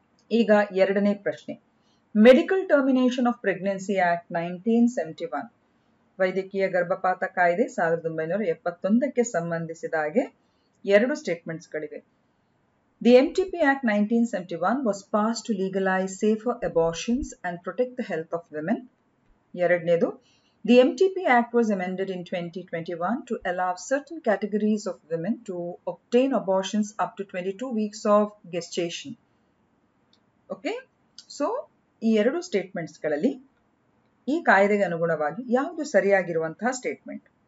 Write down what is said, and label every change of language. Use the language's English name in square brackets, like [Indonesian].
[Kannada] ಈಗ ಎರಡನೇ ಪ್ರಶ್ನೆ, medical termination of pregnancy act 1971, ವೈದ್ಯಕೀಯ ಗರ್ಭಪಾತ ಕಾಯ್ದೆ 1971ಕ್ಕೆ ಸಂಬಂಧಿಸಿದ ಹಾಗೆ 2 ಸ್ಟೇಟ್ಮೆಂಟ್ಸ್ಗಳಿವೆ. [English] The MTP Act 1971 was passed to legalize safer abortions and protect the health of women. [Kannada] ಎರಡನೇದು, [English] The MTP Act was amended in 2021 to allow certain categories of women to obtain abortions up to 22 weeks of gestation. [Kannada] Okay, so ಈ ಎರಡು ಸ್ಟೇಟ್ಮೆಂಟ್ಸ್ಗಳಲ್ಲಿ ಈ ಕಾಯ್ದೆಗೆ ಅನುಗುಣವಾಗಿ ಯಾವುದು ಸರಿಯಾಗಿರುವಂತಹ statement?